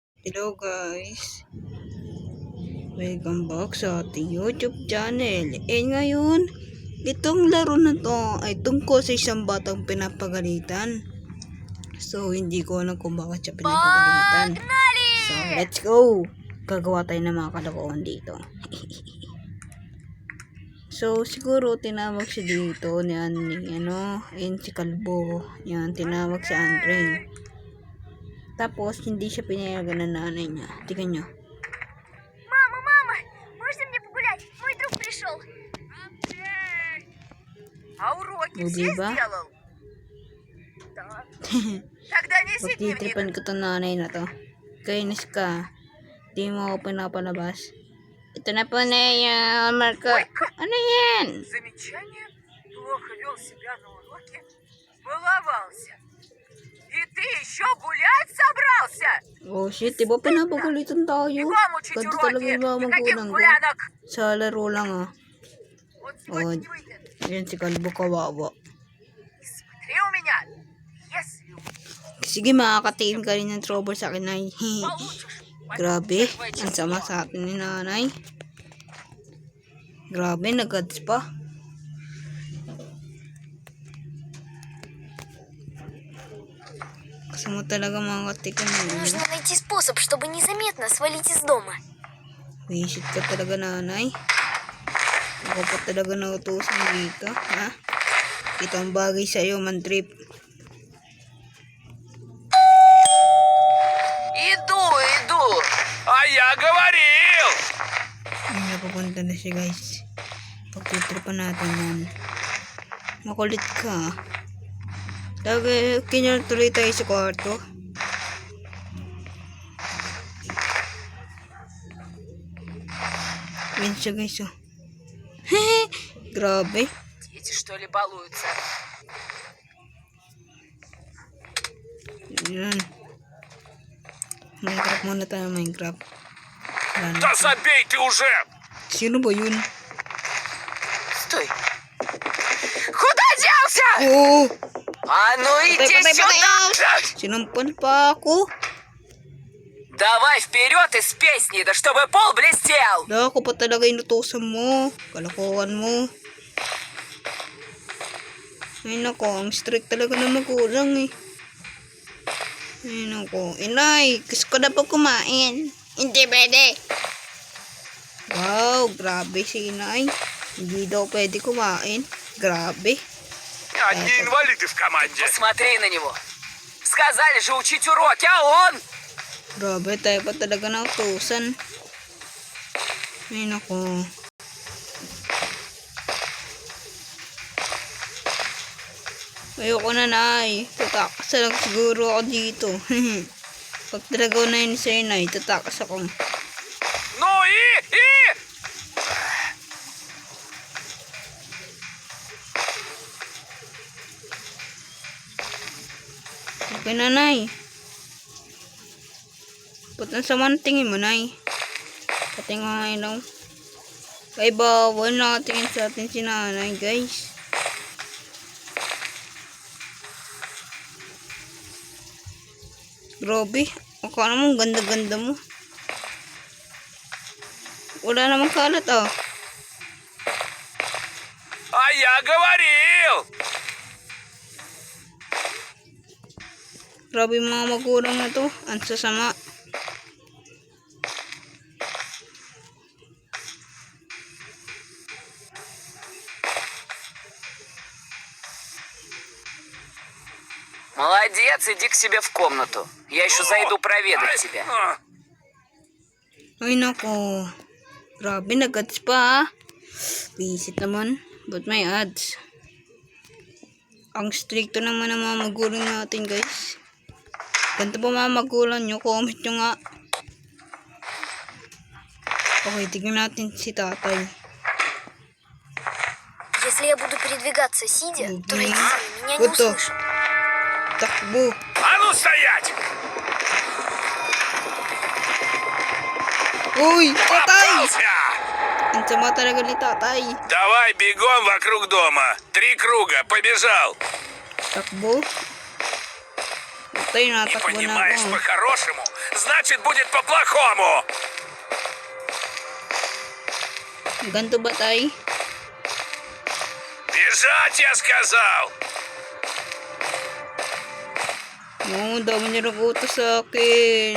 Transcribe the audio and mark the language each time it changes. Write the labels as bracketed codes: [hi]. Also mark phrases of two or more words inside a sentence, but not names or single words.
[en] Hello guys, welcome back [tl] sa ating [en] YouTube channel. [tl] Ngayon, itong laro na to ay tungkol sa isang batang pinapagalitan. So hindi ko alam kung bakit siya pinapagalitan. [en] So let's go! [tl] Gagawa tayo ng mga kalokohan dito. So siguro tinawag siya dito ni si Kalbo. Yan, tinawag si Andre. Tapos, hindi siya pinayagan ng nanay niya. Tingnan nyo. [ru] Мама, можно мне погулять? Мой друг пришел. А уроки все сделал? Да. Тогда неси дневник. [tl] Pagtitripan ko itong nanay na to. Kainis ka. Di mo ako pinapalabas. Ito na po na yan, Marco. Ano yan? [ru] Замечание. Плохо вел себя на уроке. Баловался. И ты еще гулять собрался? [en] Oh shit, [tl] diba pinapagalitan tayo? [ru] Бегом учить [tl] Ganito talaga [ru] уроки. [tl] yung mga [ru] Никаких [tl] magulang ko. [ru] гулянок. [tl] Sa laro lang ah. [ru] Вот Oh, сегодня не выйдет. [tl] yan si Kalbo kawawa. [ru] И смотри у меня. Если [tl] Sige, makakatiin ka rin ng trouble sa akin, nay. [ru] получишь, [tl] Grabe, ang sama sa atin ni nanay. Grabe, nag-ads pa. Kasi mo talaga mga katikan mo. [ru] Нужно найти способ, чтобы незаметно свалить из дома. [tl] Wisit ka talaga, nanay. Ako pa talaga nautusan dito, ha? Ito ang bagay sa'yo, man-trip. [ru] Иду. А я говорил! [tl] Ay, napapunta na siya, guys. Pagtitripan natin yan. Makulit ka. Lagi, kinatuloy tayo sa kwarto. Yan siya, guys, oh. Grabe. [ru] Дети, что ли, балуются? [tl] Yan. Minecraft muna tayo, Minecraft. Wala na. [ru] Да забей ты уже! [tl] Sino ba yun? [ru] Стой. Куда делся? [tl] Oo! [ru] А ну иди сюда! [tl] Sinampal pa ako. [ru] Давай вперед из песни, да чтобы пол блестел! [tl] Da, ako pa talaga inutusan mo. Kalokohan mo. Ay nako, ang strict talaga na magulang eh. Ay nako, inay, gusto ko na po kumain. Hindi pwede. Wow, grabe si inay. Hindi daw pwede kumain. Grabe. [ru] Одни инвалиды в команде. Посмотри на него. Сказали же учить уроки, а он... [tl] Grabe, tayo pa talaga na utusan. Ay nako. Ayoko na, nay. Tatakas na lang siguro ako dito. Pag talaga na yun sa'yo, nay, tatakas ako. [ru] Ну и... [tl] Okay na, nay. Ba't ang sama ng tingin mo, nay? Pati nga ilaw. Kaya bawal nakatingin sa atin si nanay, guys. Grabe. Akala mo, ganda-ganda mo. Wala namang kalat, oh. [ru] А я говорил! [tl] Grabe yung mga magulang na to. Ang sasama. [ru] Молодец, иди к себе в комнату. Я еще зайду проведать тебя. [tl] Ay nako. Grabe, nag-ads pa, ah. Visit naman. But may ads. Ang stricto naman ng mga magulang natin, guys. Ganito po mga magulang nyo. Comment nyo nga. Okay, tignan natin si tatay. [ru] Если я буду передвигаться сидя, то Мгм. родители меня не Вот так. услышат. [tl] Takbo. [ru] А ну стоять! [tl] Uy! Tatay! [ru] Попался! [tl] Ang sama talaga ni tatay. [ru] Давай бегом вокруг дома. 3 круга, побежал. [tl] Takbo. Patay, [ru] Не [tl] natakbo na [ru] понимаешь [tl] ako. [ru] по-хорошему? значит будет по-плохому. [tl] Ganto ba tay? [ru] Бежать, я сказал. [tl] Oo, dami niya nag-utos sa akin.